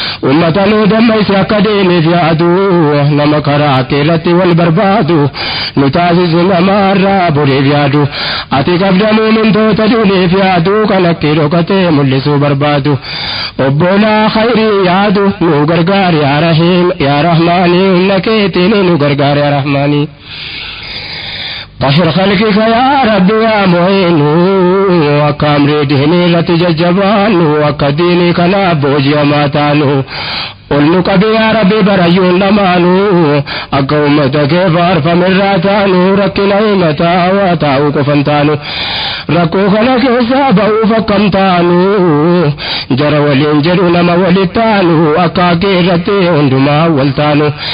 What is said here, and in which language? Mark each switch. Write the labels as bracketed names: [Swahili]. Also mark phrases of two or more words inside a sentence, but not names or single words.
[Oromo] Ummata nu dammaysi akka deemeef yaadu, nama karaa kee irratti wal barbaadu, nu taasisi namaarraa boriif yaadu. Ati qabda muumintoota duuniif yaadu kan akka dhokatee mul'isuu barbaadu. Obbolaa khayrii yaadu nu gargaar yaa Rahiim, yaa Rahmaanii, humna keetiin nu gargaar yaa Rahmaanii. [Arabic] طهر خلقك يا رب يا معين، [Oromo] akka amrii diinii irratti jajjabaannu, akka diinii kanaaf booji'amaa taanu. Ol nu qabi yaa Rabbi barayyuun lamaanuu, akka uummata kee faarfamirraa taanu, rakkina himataa waa taa'uu qofan taanu. Rakkoo kana keessaa ba'uuf akkam taanu, jara waliin jedhu nama walit taanu, akka haqqi irratti hundumaa wal taanu.